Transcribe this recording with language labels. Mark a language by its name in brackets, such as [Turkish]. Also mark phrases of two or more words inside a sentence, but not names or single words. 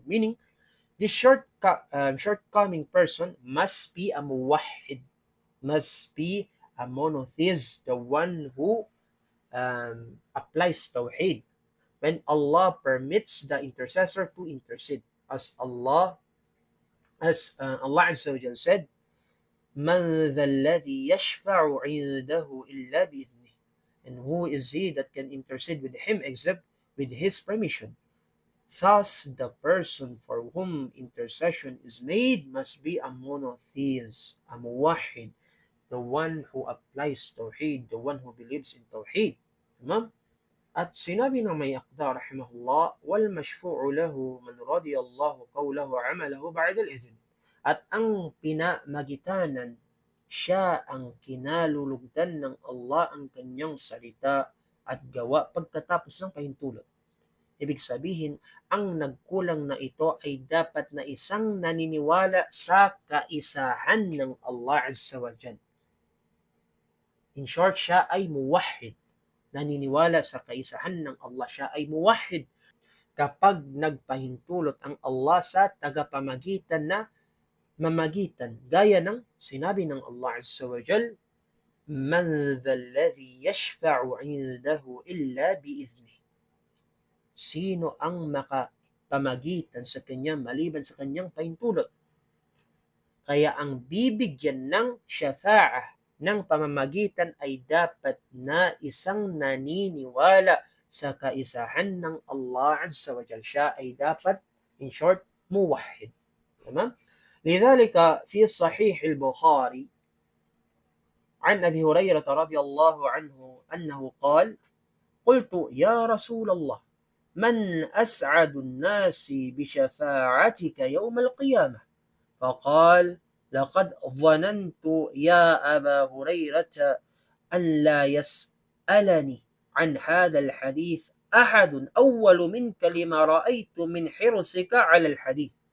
[English] Meaning, this shortcoming person must be a muwahhid, must be a monotheist, the one who applies tawheed when Allah permits the intercessor to intercede, as Allah [Arabic] عز وجل [English] said, [Arabic] "من ذا الذي يشفع عنده إلا بإذنه," [English] and who is he that can intercede with him except with his permission. Thus, the person for whom intercession is made must be a monotheist, a muwahhid, the one who applies tawheed, the one who believes in tawheed. [Arabic] Tamam? [Filipino] At sinabi ng may akda [Arabic] رحمه الله والمشفوع له من رضي الله قوله وعمله بعد الإذن. [Filipino] At ang pinamagitanan, siya ang kinalulugdan ng Allah ang kanyang salita at gawa pagkatapos ng pahintulot. Ibig sabihin, ang nagkulang na ito ay dapat na isang naniniwala sa kaisahan ng Allah [Arabic] عز وجل. [English] In short, [Filipino] siya ay muwahhid. Naniniwala sa kaisahan ng Allah. Siya ay muwahhid. Kapag nagpahintulot ang Allah sa tagapamagitan na mamagitan, gaya ng sinabi ng Allah [Arabic] عز وجل, من ذا الذي يشفع عنده إلا بإذنه. [Filipino] Sino ang makapamagitan sa kanya maliban sa kanyang pahintulot? Kaya ang bibigyan ng syafa'ah ng pamamagitan ay dapat na isang naniniwala sa kaisahan ng Allah [Arabic] عز وجل. [Filipino] Siya ay dapat, [English] in short, [Filipino] muwahhid. Tama? [Arabic] لذلك في صحيح البخاري عن أبي هريرة رضي الله عنه أنه قال قلت يا رسول الله من أسعد الناس بشفاعتك يوم القيامة فقال لقد ظننت يا أبا هريرة أن لا يسألني عن هذا الحديث أحد أول منك لما رأيت من حرصك على الحديث